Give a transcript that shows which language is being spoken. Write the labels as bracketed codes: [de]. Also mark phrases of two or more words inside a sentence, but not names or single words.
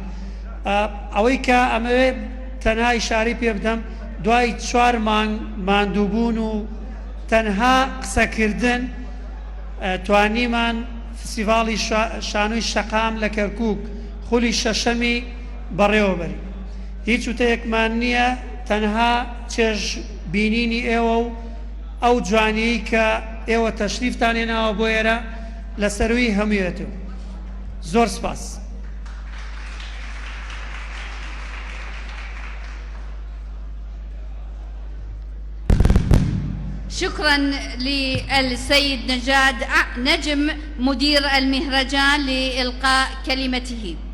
[ckb] ئەوەی کە ئەمەوێ تەنها ئیشارەی پێ بدەم، دوای 4 مانگ ماندووبوون و تەنها قسەکردن توانیمان فستیڤاڵی شانووی شەقام لە کەرکووک خولی شەشەمی بەڕێوەبەری. هیچ وتەیەکمان نییە، تەنها چێژ بینینی ئێوە و ئەو جوانیی کە ئێوە تەشریفتان هێناوە بۆ ئێرە لە سەروی هەموویەتەوە. زۆر سپاس. [ar] شكرا للسيد نجاد نجم مدير المهرجان لإلقاء كلمته.